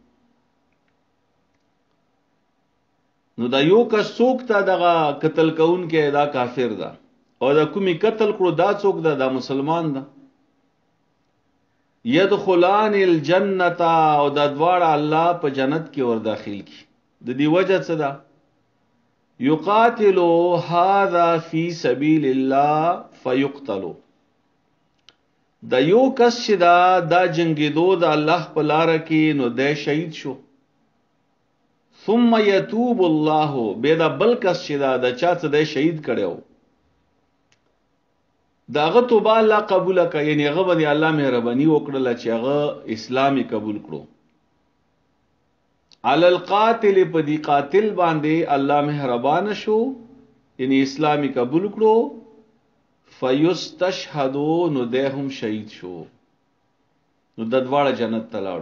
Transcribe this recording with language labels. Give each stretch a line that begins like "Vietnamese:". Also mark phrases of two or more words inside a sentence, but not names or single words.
Pashto: نو دا یو کس څوک ته دغه قتل کون کې دا کافر ده او دا کومي قتل کړو دا څوک ده دا مسلمان ده.
Arabic: يدخلان الجنه
Pashto: او دا دواړه الله په جنت کې ور داخل کی. د دې وجه څه ده؟
Arabic: يقاتل هذا في سبيل الله فيقتل.
Pashto: دا یو کس چې دا جنگیدو د الله په لار کې نو د شهید شو.
Arabic: ثم يتوب الله
Pashto: بيدا بل کس چې دا چا څه د شهید کړو داغه توبه الله قبول کړي. یعنی هغه باندې الله مهرباني وکړه چې هغه اسلامي قبول کړو
Arabic: علی القاتل
Pashto: په دی قاتل باندې الله مهربان شو یعنی اسلامي قبول کړو فیستشهدوا نو دهم شهید شو نو د دواړه جنت ته لاړو.